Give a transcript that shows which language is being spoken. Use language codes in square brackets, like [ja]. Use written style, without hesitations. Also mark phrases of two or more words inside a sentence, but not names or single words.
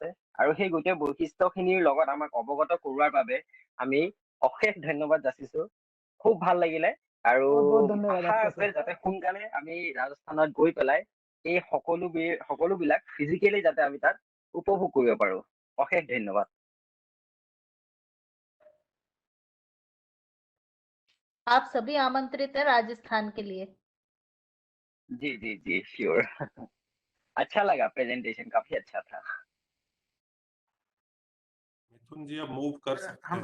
[as] আৰু সেই গোটেই বৈশিষ্ট্যখিনিৰ লগত আমাক অৱগত কৰোৱাৰ বাবে আমি অশেষ ধন্যবাদ যাচিছো। খুব ভাল লাগিলে আৰু আশা আছে যাতে সোনকালে আমি ৰাজস্থানত গৈ পেলাই এই সকলোবিলাক ফিজিকেলি যাতে আমি তাত উপভোগ কৰিব পাৰো। অশেষ ধন্যবাদ। [hi] आप सभी आमंत्रित हैं राजस्थान के लिए। जी जी जी श्योर। अच्छा लगा, प्रेजेंटेशन काफी अच्छा था। मिथुन जी अब मूव कर सकते हैं।